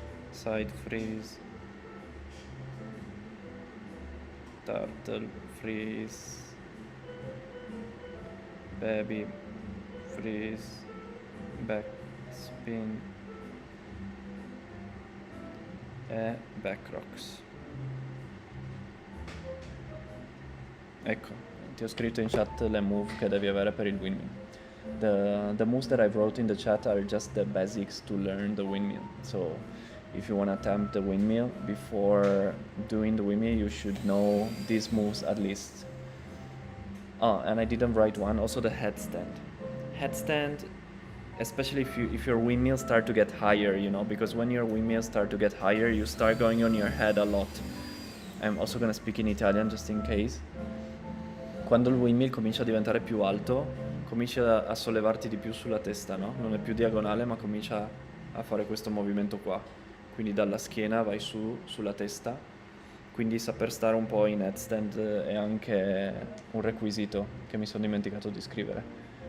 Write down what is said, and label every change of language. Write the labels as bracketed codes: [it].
[en] Side freeze, turtle freeze, baby freeze, backspin e backrocks. [it] Ecco, ti ho scritto in chat le move che devi avere per il windmill. [en] The moves that I wrote in the chat are just the basics to learn the windmill. So if you want to attempt the windmill, before doing the windmill you should know these moves at least. Oh, and I didn't write one, also the headstand. Headstand, especially if your windmills start to get higher, you know, because when your windmills start to get higher, you start going on your head a lot. I'm also gonna speak in Italian just in case. [it] Quando il windmill comincia a diventare più alto, comincia a sollevarti di più sulla testa, no? Non è più diagonale, ma comincia a fare questo movimento qua. Quindi dalla schiena vai sulla testa. Quindi saper stare un po' in headstand è anche un requisito che mi sono dimenticato di scrivere.